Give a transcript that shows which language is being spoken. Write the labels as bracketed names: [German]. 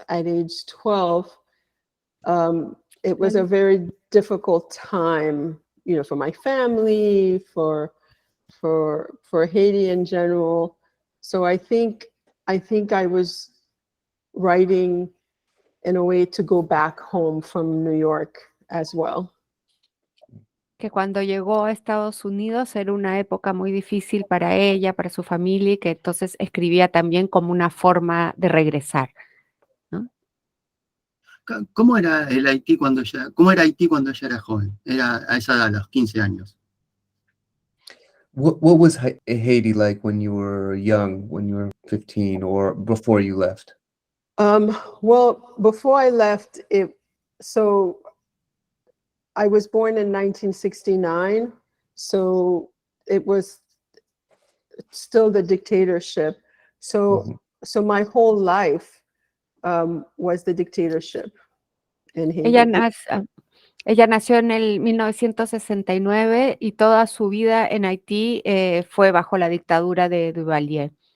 [English] at age 12, it was a very difficult time, for my family, for Haiti in general. So I think I was writing in a way to go back home from New York as well. [Spanish] Que cuando llegó a Estados Unidos era una época muy difícil para ella, para su familia, y que entonces escribía también como una forma de regresar. ¿Cómo era Haití cuando ella era joven? Era a esa edad, a los 15 años. [English] What was Haiti like when you were young, when you were 15 or before you left? Well, before I left, so I was born in 1969, so it was still the dictatorship. So my whole life was the dictatorship in Haiti. [Spanish] Ella nació en el 1969 y toda su vida en Haití fue bajo la dictadura de Duvalier.